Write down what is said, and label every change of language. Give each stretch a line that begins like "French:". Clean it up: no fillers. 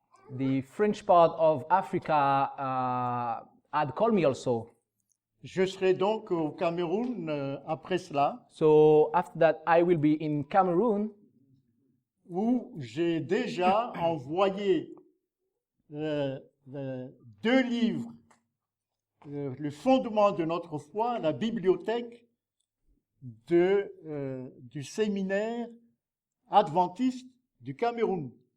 English: the French part of Africa had called me also.
French: Je serai donc au Cameroun après cela,
English: So after that, I will be in Cameroon,
French: où j'ai déjà envoyé 2 livres, le fondement de notre foi, à la bibliothèque du séminaire adventiste du Cameroun.